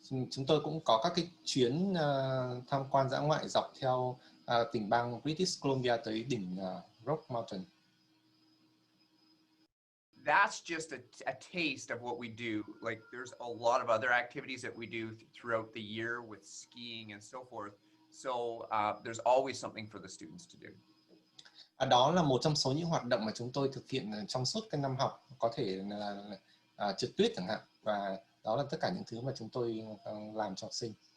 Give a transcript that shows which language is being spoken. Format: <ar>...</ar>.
<vi>Chúng tôi cũng có các cái chuyến tham quan dã ngoại dọc theo tỉnh bang British Columbia tới đỉnh Rock Mountain.</vi> <en>That's just a taste of what we do. Like there's a lot of other activities that we do throughout the year with skiing and so forth. So there's always something for the students to do.</en> <vi>Đó là một trong số những hoạt động mà chúng tôi thực hiện trong suốt cái năm học, có thể là trượt tuyết chẳng hạn, và đó là tất cả những thứ mà chúng tôi làm cho học sinh.</vi>